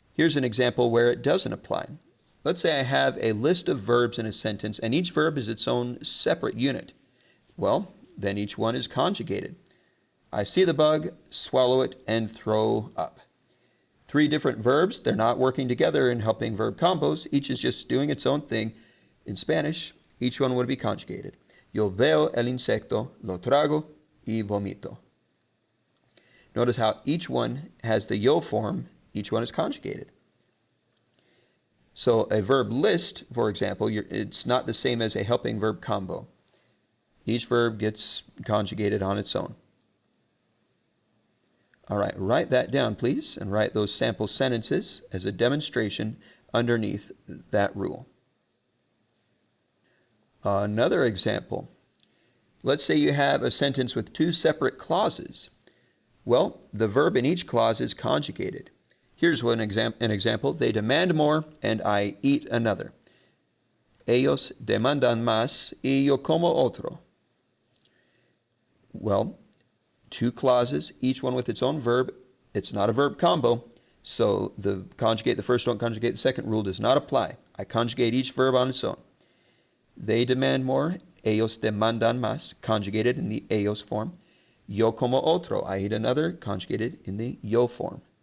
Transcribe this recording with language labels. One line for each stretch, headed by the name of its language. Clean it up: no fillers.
English: Here's an example where it doesn't apply. Let's say I have a list of verbs in a sentence and each verb is its own separate unit. Well, then each one is conjugated. I see the bug, swallow it, and throw up. Three different verbs, they're not working together in helping verb combos. Each is just doing its own thing. In Spanish, each one would be conjugated.
Spanish: Yo veo el insecto, lo trago, y vomito.
English: Notice how each one has the yo form, each one is conjugated. So a verb list, for example, it's not the same as a helping verb combo. Each verb gets conjugated on its own. Alright, write that down please, and write those sample sentences as a demonstration underneath that rule. Another example. Let's say you have a sentence with two separate clauses. Well, the verb in each clause is conjugated. Here's an example. They demand more and I eat another.
Spanish: Ellos demandan más y yo como otro.
English: Well, two clauses, each one with its own verb. It's not a verb combo, so the conjugate the first, don't conjugate the second rule does not apply. I conjugate each verb on its own. They demand more.
Spanish: Ellos demandan más,
English: conjugated in the ellos form.
Spanish: Yo como otro,
English: I eat another, conjugated in the yo form.